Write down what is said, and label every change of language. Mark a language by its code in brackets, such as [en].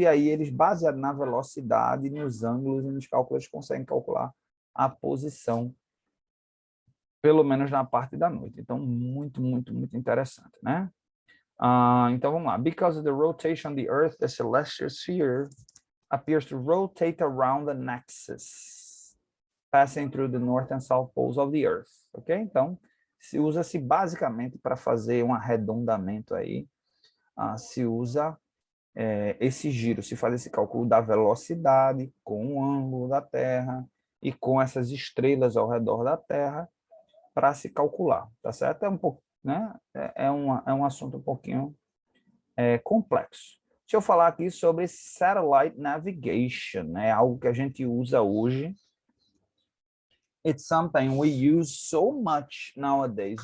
[pt] E aí eles, baseados na velocidade, nos ângulos e nos cálculos, eles conseguem calcular a posição, pelo menos na parte da noite. Então, muito, muito, muito interessante, né? Então, vamos lá. [en] Because of the rotation of the Earth, the celestial sphere appears to rotate around an axis, passing through the north and south poles of the Earth. Ok? [pt] Então, usa-se basicamente para fazer um arredondamento aí, se usa esse giro, se faz esse cálculo da velocidade com o ângulo da Terra e com essas estrelas ao redor da Terra para se calcular, tá certo? É um pouco, né? É um assunto um pouquinho complexo. Deixa eu falar aqui sobre satellite navigation, né? Algo que a gente usa hoje. [en] It's something we use so much nowadays.